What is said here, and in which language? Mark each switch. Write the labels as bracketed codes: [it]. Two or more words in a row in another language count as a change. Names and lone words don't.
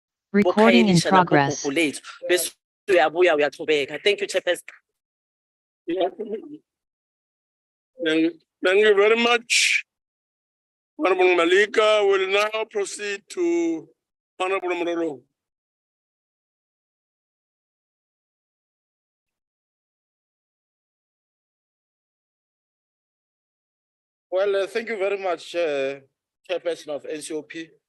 [en] Recording in bokhayelitsha progress. [xh] nakho lethu bese uyabuya uyachubeka. [en] Thank you, Chairperson. Thank you very much. Honorable Malika will now proceed to Honorable Mrolo. Well, thank you very much, Chairperson of NCOP.